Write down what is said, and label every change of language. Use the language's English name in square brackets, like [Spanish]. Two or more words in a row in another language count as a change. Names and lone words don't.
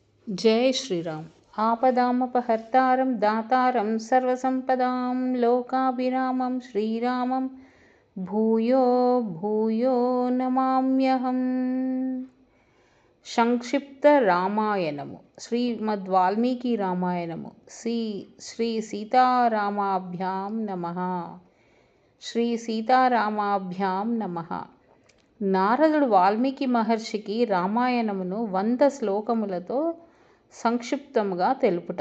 [Sanskrit] जय श्रीराम। आपदामपहर्तारं दातारं सर्वसंपदां लोकाभिरामं श्रीरामं भूयो भूयो नमाम्यहम्। [Telugu] సంక్షిప్త రామాయణము శ్రీమద్వాల్మీకి రామాయణము [Sanskrit] श्री सीतारामाभ्यां नमः. श्री सीतारामाभ्यां नमः. [Telugu] నారదుడు వాల్మీకి మహర్షికి రామాయణమును 100 శ్లోకములతో సంక్షిప్తముగా తెలుపుట.